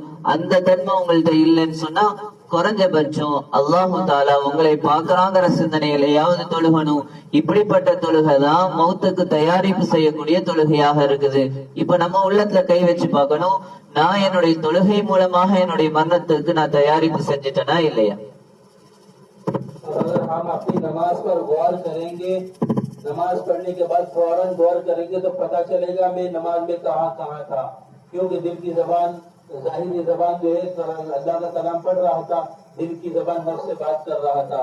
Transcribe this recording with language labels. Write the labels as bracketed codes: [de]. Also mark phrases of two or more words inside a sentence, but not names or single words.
[ta] அந்த தன்மை உங்கள்ட்ட இல்லைன்னு சொன்னா குறைஞ்சபட்சம் [ar] الله تعالى [ta] உங்களை பார்க்கறாங்கிற சிந்தனையிலையாவது தொழுகணும். இப்படிப்பட்ட தொழுகை தான் மௌத்துக்கு தயாரிப்பு செய்யக்கூடிய தொழுகையாக இருக்குது. இப்ப நம்ம உள்ளத்துல கை வச்சு பார்க்கணும், நான் என்னுடைய தொழுகை மூலமாக என்னுடைய மரணத்துக்கு நான் தயாரிப்பு செஞ்சுட்டேனா இல்லையா? [hi] अगर हम अपनी नमाज पर गौर करेंगे, नमाज पढ़ने के बाद फौरन गौर करेंगे तो पता चलेगा मैं नमाज में कहाँ था। क्योंकि दिल की जबान, जाहिरी जबान जो है अल्लाह का कलाम पढ़ रहा था, दिल की जबान नफ्स से बात कर रहा था।